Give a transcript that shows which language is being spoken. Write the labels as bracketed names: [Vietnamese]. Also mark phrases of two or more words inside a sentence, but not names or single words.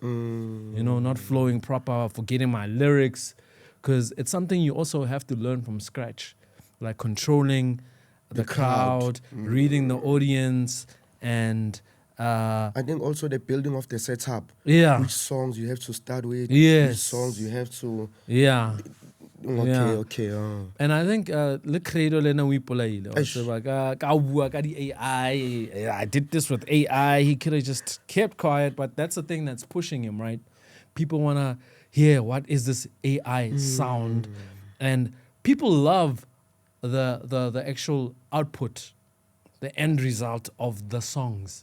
[English] You know, not flowing proper, forgetting my lyrics, because it's something you also have to learn from scratch, like controlling the crowd, reading the audience, and I think also the building of the setup. Yeah. Which songs you have to start with. Yes. Which songs you have to. Yeah. Okay. [Southern Sotho] And I think le Credo lena we polaile. AI. [English] I did this with AI. He could have just kept quiet, but that's the thing that's pushing him, right? People want to hear what is this AI sound, and people love the actual output, the end result of the songs.